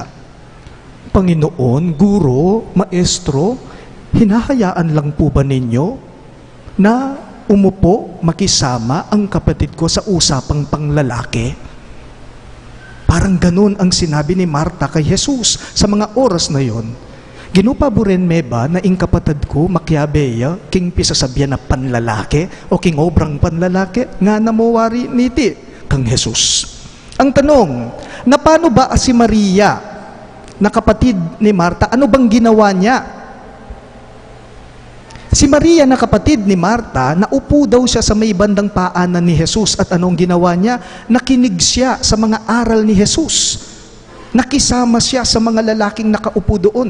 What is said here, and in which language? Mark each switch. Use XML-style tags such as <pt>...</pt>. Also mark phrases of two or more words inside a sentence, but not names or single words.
<tl>Panginoon, Guro, Maestro, hinahayaan lang po ba ninyo na umupo makisama ang kapatid ko sa usapang panglalaki? Parang ganun ang sinabi ni Marta kay Jesus sa mga oras na yon.</tl> <pam>Ginupaboren me ba na ing kapatid ko makyabeya king pisasabyan na panlalaki o king obrang panlalaki nga namawari niti kang Jesus.</pam> <tl>Ang tanong, na paano ba si Maria na kapatid ni Marta, ano bang ginawa niya? Si Maria na kapatid ni Marta, naupo daw siya sa may bandang paanan ni Jesus at anong ginawa niya? Nakinig siya sa mga aral ni Jesus. Nakisama siya sa mga lalaking nakaupo doon.</tl>